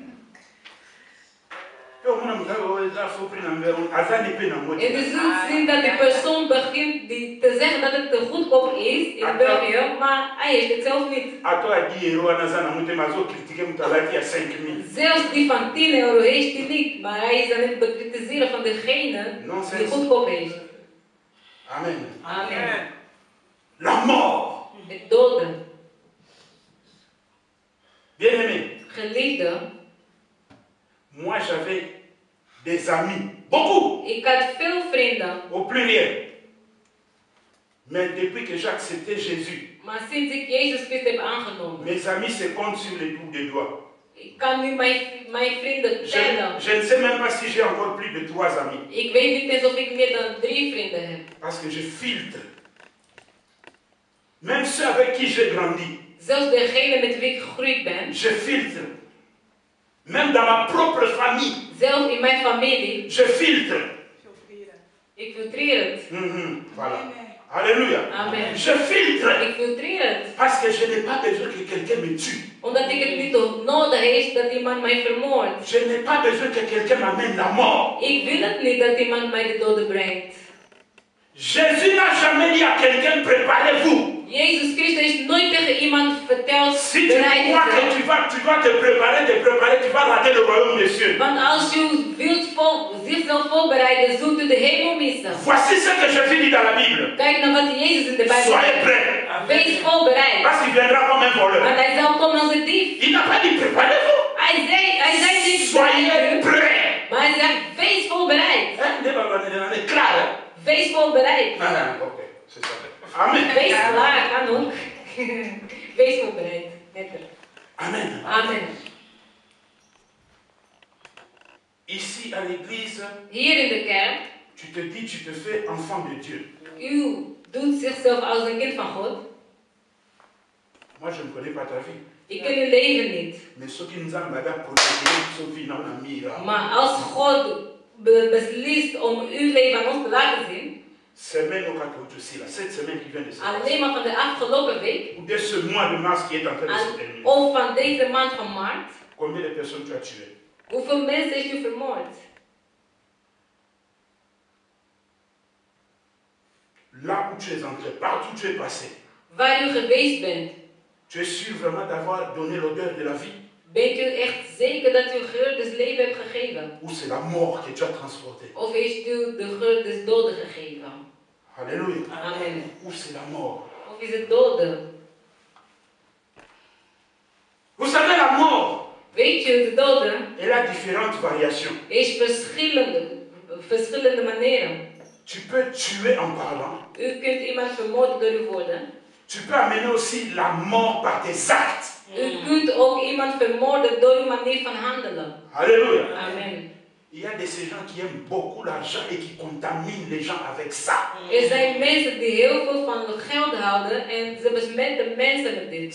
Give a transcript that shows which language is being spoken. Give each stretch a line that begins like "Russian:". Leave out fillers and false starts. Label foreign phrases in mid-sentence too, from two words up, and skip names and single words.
Dutch: En je zult zien dat de persoon begint te zeggen dat het te goedkoop is in België, maar hij heeft het zelf niet. Zelfs die van 10 euro heeft hij niet, maar hij is aan het bekritiseren van degene die goedkoop heeft. Amen. Amen.
French: La mort.
Dutch: Het doden.
French: Bien-aimé.
Dutch: Geliefde.
French: Moi j'avais des amis, beaucoup.
Dutch: Ik had veel vrienden.
French: Au pluriel. Mais depuis que j'ai accepté Jésus,
Dutch: Maar sinds ik Jezus Christus heb aangenomen.
French: mes amis se comptent sur les bouts des doigts.
Dutch: Ik kan nu mijn vrienden tellen.
French: Je ne sais même pas si j'ai encore plus de 3 amis.
Dutch: Ik weet niet eens of ik meer dan 3 vrienden heb.
French: Parce que je filtre. Même ceux avec qui j'ai grandi.
Dutch: Zelfs degene met wie ik gegroeid ben.
French: Je filtre. Même dans ma propre famille.
Dutch: Zelfs in mijn familie.
French: Je filtre.
Dutch: Ik filtreer het.
French: Voilà. Alléluia. Amen. Je filtre.
Dutch: Ik filtreer het.
French: Parce que je n'ai pas besoin que quelqu'un me tue.
Dutch: Omdat ik het niet nodig heeft dat iemand mij vermoordt.
French: Je n'ai pas besoin que quelqu'un m'amène la mort.
Dutch: Ik wil het niet dat iemand mij de doden brengt.
French: Jésus n'a jamais dit à quelqu'un, préparez-vous.
Dutch: Jezus Christus heeft nooit tegen iemand verteld,
French: si tu crois que tu vas te préparer, tu vas rater le royaume des cieux.
Dutch: Want als je wilt zichzelf voorbereiden, zult u de hemel missen.
French: Voici ce que Jésus dit dans la Bible.
Dutch: Kijk naar wat Jezus in de Bijbel
French: Soyez
Dutch: zegt.
French: prêts.
Dutch: Wees voorbereid.
French: Parce qu'il viendra comme un voleur.
Dutch: Want hij zal komen als een dief.
French: Il n'a pas dit préparez-vous.
Dutch: Hij zei niet
French: soyez prêts.
Dutch: Maar hij zegt wees voorbereid. Klaar, hè? Wees voorbereid. Oké,
French: c'est ça. Amen.
Dutch: Wees klaar, kan ook. Wees voorbereid. Amen. Amen.
French: Ici à l'église,
Dutch: hier in de kerk,
French: tu te dis, tu te fais enfant de Dieu.
Dutch: U doet zichzelf als een kind van God.
French: Moi, je ne connais pas ta vie.
Dutch: Ik ken uw leven niet. Maar als God beslist om uw leven aan ons te laten zien, alleen maar van de afgelopen week, of van deze maand van maart, hoeveel mensen heeft u vermoord?
French: Là où tu es entré, partout où tu es passé,
Dutch: waar u geweest bent,
French: tu es sûr vraiment d'avoir donné l'odeur de la vie?
Dutch: Bent u echt zeker dat u geur des leven hebt gegeven?
French: Ou c'est la mort que tu as transportée?
Dutch: Of heeft u de geur des doden gegeven?
French: Alléluia. Amen. Ou c'est la mort?
Dutch: Of is het doden?
French: Vous savez, la mort,
Dutch: Weet je, de doden
French: elle a différentes variations.
Dutch: is verschillende manieren.
French: Tu peux tuer en parlant.
Dutch: U kunt iemand vermoorden door uw woorden.
French: Tu peux amener aussi la mort par tes actes.
Dutch: U kunt ook iemand vermoorden door uw manier van handelen.
French: Alléluia. Amen. Il y a de ces gens qui aiment beaucoup l'argent et qui contaminent les gens avec ça.
Dutch: Er zijn mensen die heel veel van geld houden en ze besmetten mensen met dit.